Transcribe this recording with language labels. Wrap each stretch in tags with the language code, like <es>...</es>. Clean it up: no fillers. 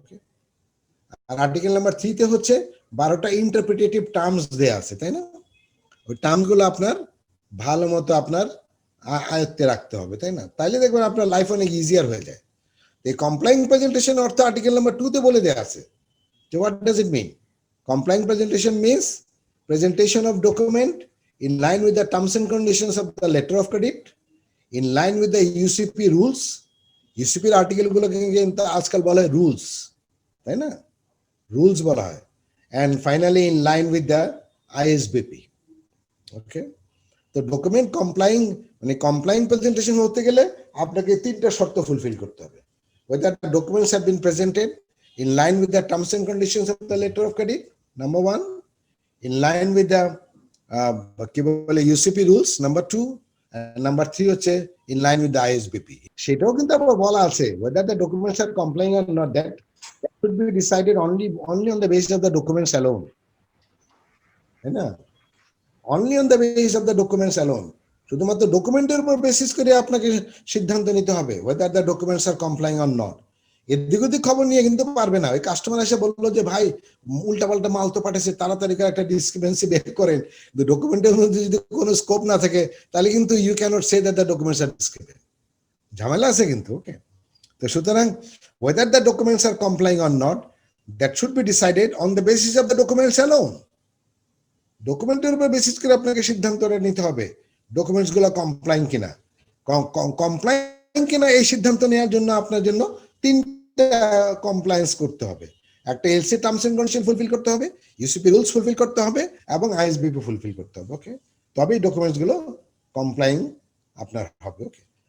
<bn>ওকে, আর article number 3 তে হচ্ছে 12টা interpretative terms দেয়া আছে, তাই না? ওই টার্মসগুলো আপনার ভালো মতো আপনার আয়ত্তে রাখতে হবে, তাই না? তাইলে দেখবেন আপনার লাইফ অনেক ইজিয়ার হয়ে যায়। এই কমপ্লাইং প্রেজেন্টেশন অর্থ আর্টিকেল নাম্বার 2 তে বলে দেয়া আছে।</bn> <en>যে what does it mean?</en> <bn>কমপ্লাইং presentation means</bn> <en>presentation of document in line with the terms and conditions of the letter of credit, in line with the UCP rules।</en> <bn>UCP এর article গুলোকে কিন্তু আজকাল বলা হয় রুলস, তাই না? রুলস বলা হয়।</bn> <en>and finally in line with the ISBP।</en> <bn>ওকে, তো ডকুমেন্ট মানে কমপ্লাইং প্রেজেন্টেশন হতে গেলে আপনাকে 3টা শর্ত ফুলফিল করতে হবে।</bn> <en>whether the documents have been presented in line with the terms and conditions of the letter of credit, number 1, in line with the</en> <bn>কি বলে</bn> <en>UCP rules, number 2, and number 3</en> <bn>হচ্ছে</bn> <en>in line with the ISBP।</en> <bn>সেটাও কিন্তু আবার বলা আছে</bn> <en>whether the documents are complying or not, that should be decided only on the basis of the documents alone,</en> <bn>তাই না?</bn> <en>only on the basis of the documents alone।</en> <bn>শুধুমাত্র ডকুমেন্টের উপর বেসিস করে আপনাকে সিদ্ধান্ত নিতে হবে</bn> <en>whether the documents are complying or not।</en> <bn>এদিক ওদিক খবর নিয়ে কিন্তু পারবে না। ওই কাস্টমার এসে বললো যে ভাই উল্টাপাল্টা মাল তো পাঠাচ্ছে, তাড়াতাড়ি করে একটা ডিসক্রিপেন্সি বের করেন, ডকুমেন্টের মধ্যে যদি কোনো স্কোপ না থাকে তাহলে কিন্তু</bn> <en>You cannot say that the documents are discrepant.</en> <bn>ঝামেলা আছে কিন্তু।</bn> <en>okay,</en> <bn>তো সুতরাং</bn> <en>whether the documents are complying or not, that should be decided on the basis of the documents alone।</en> <bn>ডকুমেন্টের উপর বেসিস করে আপনাকে সিদ্ধান্তটা নিতে হবে ডকুমেন্টস গুলো কমপ্লাইং কিনা। কমপ্লাইং কিনা এই সিদ্ধান্ত নেওয়ার জন্য আপনার জন্য 3টা কমপ্লায়েন্স করতে হবে। একটা LC terms and condition fulfil করতে হবে, ইউসিপি রুলস ফুলফিল করতে হবে এবং আইএসবিপি ফুলফিল করতে হবে। ওকে, তবেই ডকুমেন্টস গুলো কমপ্লাইং আপনার হবে। ওকে,</bn>